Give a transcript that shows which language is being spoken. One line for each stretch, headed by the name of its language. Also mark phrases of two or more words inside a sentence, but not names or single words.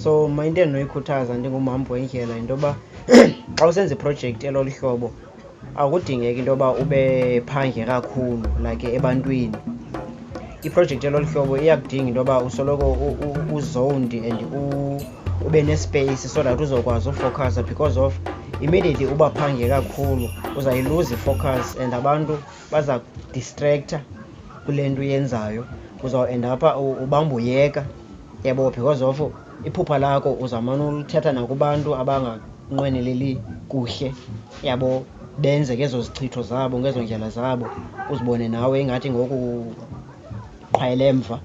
Xhosa: So mna into endinoyikhuthaza ndingumhambi Wendlela yinto yoba xa usenza iprojekthi elolu hlobo akudingeki into yoba ube phandle kakhulu like ebantwini. Iprojekthi elolu hlobo iyakudinga into yoba usoloko uzoned and ube nespace
English: so that
Xhosa: uzokwazi ufocusa,
English: because of immediately
Xhosa: uba phandle kakhulu uzayiluza ifocus and abantu baza kudistracta kule nto uyenzayo, uzawuenda apha ubamba uyeka yabo,
English: because of
Xhosa: iphupha lakho uzamane ulithetha nakubantu abanganqweneleli kuhle yabo, benze ngezo zichitho zabo, ngezo ndlela zabo, uzibone nawe ingathi ngoku qhwayele emva.